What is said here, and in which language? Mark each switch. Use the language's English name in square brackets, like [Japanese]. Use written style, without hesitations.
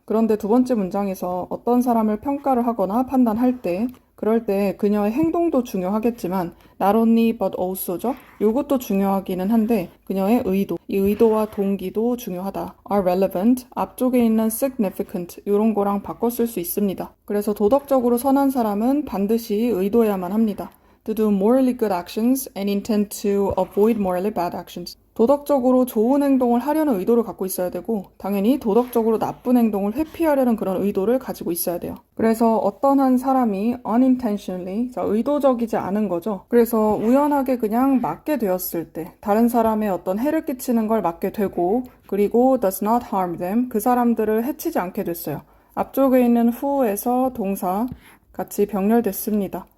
[Korean] 그런데 두 번째 문장에서 어떤 사람을 평가를 하거나 판단할 때 그럴 때 그녀의 행동도 중요하겠지만 not only but also죠. 이것도 중요하기는 한데 그녀의 의도, 이 의도와 동기도 중요하다. [English] are relevant, [Korean] 앞쪽에 있는 significant 이런 거랑 바꿔 쓸 수 있습니다. 그래서 도덕적으로 선한 사람은 반드시 의도해야만 합니다. [English] To do morally good actions and intend to avoid morally bad actions. [Korean] 도덕적으로 좋은 행동을 하려는 의도를 갖고 있어야 되고 당연히 도덕적으로 나쁜 행동을 회피하려는 그런 의도를 가지고 있어야 돼요. 그래서 어떤 한 사람이 unintentionally, 의도적이지 않은 거죠. 그래서 우연하게 그냥 맞게 되었을 때 다른 사람의 어떤 해를 끼치는 걸 맞게 되고 그리고 [English] does not harm them, [Korean] 그 사람들을 해치지 않게 됐어요. 앞쪽에 있는 who에서 동사 같이 병렬됐습니다.